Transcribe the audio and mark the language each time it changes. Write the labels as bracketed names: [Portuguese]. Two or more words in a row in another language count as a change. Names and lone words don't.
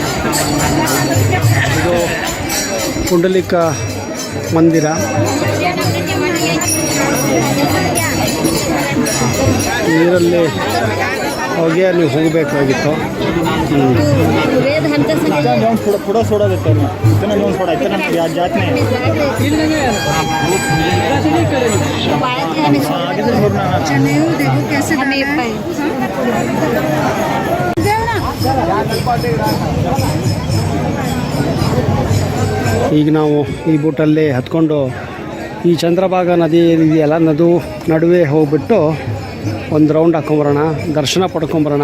[Kannada] ಇದು ಪುಂಡಲೀಕ ಮಂದಿರ. ನೀರಲ್ಲಿ ಹೋಗಿ ಅಲ್ಲಿ ಹೋಗಬೇಕಾಗಿತ್ತು. [Hindi] वेद हमसे संग [Marathi] पुढं सोडा देतो ना इथं नेऊन सोडा इथं या जात नाही [Hindi] आगे से छोड़ना देखो कैसे हमें [Kannada] ಈಗ ನಾವು ಈ ಬೋಟಲ್ಲಿ ಹತ್ಕೊಂಡು ಈ ಚಂದ್ರಭಾಗ ನದಿ ಇದೆಯಲ್ಲ ನಡುವೆ ಹೋಗ್ಬಿಟ್ಟು ಒಂದು ರೌಂಡ್ ಹಾಕೊಂಬರೋಣ, ದರ್ಶನ ಪಡ್ಕೊಂಬರೋಣ.